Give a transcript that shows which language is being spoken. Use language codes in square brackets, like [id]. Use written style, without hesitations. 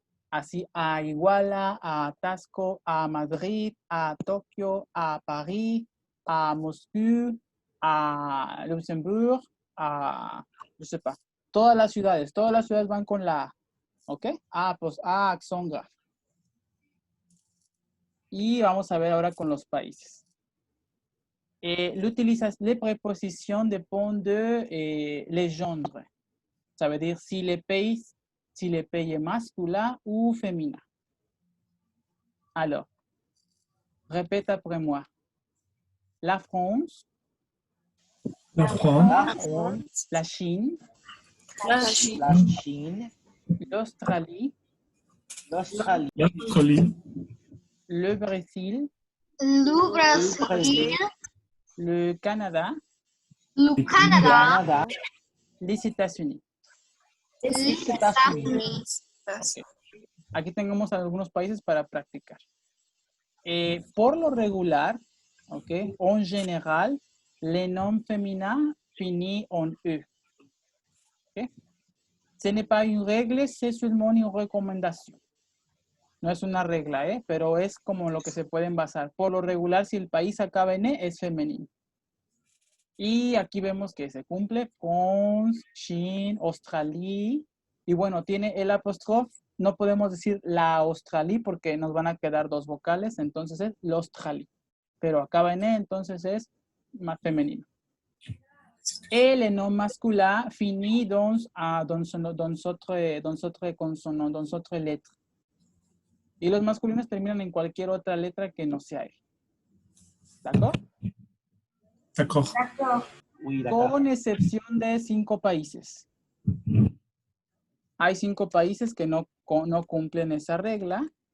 [es] Así, a Iguala, a Tasco, a Madrid, a Tokio, a París, a Moscú, a Luxemburgo, a, no sé pas. Todas las ciudades van con la A. ¿Ok? A, pues a accent grave. Y vamos a ver ahora con los países. [fr] L'utilisation, les prépositions dépendent de les genres. Ça veut dire si le pays est masculin ou féminin. Alors, répète après moi. La France, La France, la Chine, la Chine, l'Australie, l'Australie, le Brésil, Le Brasil, le Canada, le Canada, Canada, les États-Unis. les États-Unis. [en] Okay. [es] Aquí tenemos algunos países para practicar. Por lo regular, [fr] okay, en general, les noms féminins finissent en E. Okay. Ce n'est pas une règle, c'est seulement une recomendación. [es] No es una regla, pero es como lo que se pueden basar. Por lo regular, si el país acaba en E, es femenino. Y aquí vemos que se cumple con China, Australia. Y bueno, tiene el apóstrofe. No podemos decir la Australie porque nos van a quedar dos vocales. Entonces es l'Australie. Pero acaba en E, entonces es más femenino. Le nom masculin finit dans autre consonant, dans autre lettre. Y los masculinos terminan en cualquier otra letra que no sea él. [fr] ¿D'accord? D'accord. oui, d'accord. [es] Con excepción de 5 países. Hay 5 países que no cumplen esa regla.